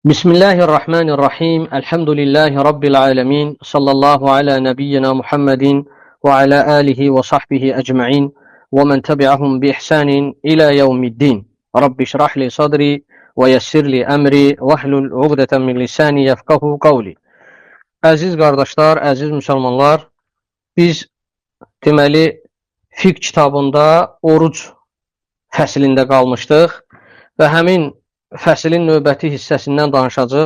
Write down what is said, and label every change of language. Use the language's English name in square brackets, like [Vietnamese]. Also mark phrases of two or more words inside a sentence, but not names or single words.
[Arabic] بسم الله الرحمن الرحيم. الحمد لله رب العالمين. صلى الله على نبينا محمد وعلى آله وصحبه أجمعين ومن تبعهم بإحسان إلى يوم الدين. رب اشرح لي صدري ويسر لي أمري واحلل عقدة من لساني يفقهوا قولي. [Azerbaijani] Əziz qardaşlar, əziz müsəlmanlar, biz deməli fiqh kitabında oruc fəslində qalmışdıq və həmin fəslin növbəti hissəsindən danışacaq.